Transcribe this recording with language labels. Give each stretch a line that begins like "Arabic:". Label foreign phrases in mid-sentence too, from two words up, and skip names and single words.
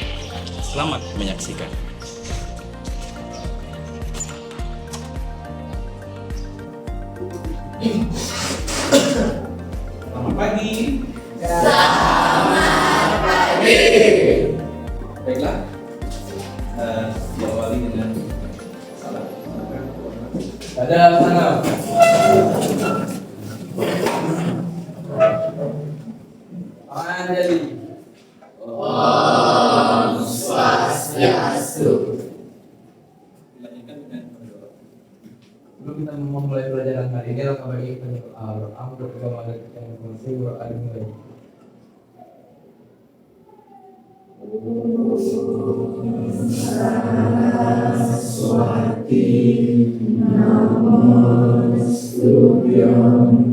Indonesian: Selamat menyaksikan. Selamat pagi. Selamat pagi. Baiklah, diawali dengan salam. Ada salam. Anjali.
Balinese: Om Swastiastu.
Indonesian: Dilanjutkan dengan berdoa. Sebelum kita memulai pelajaran hari ini, kita bagi berdoa bersama dengan kursi mulai.
Sanskrit: Saraswati Namastutyam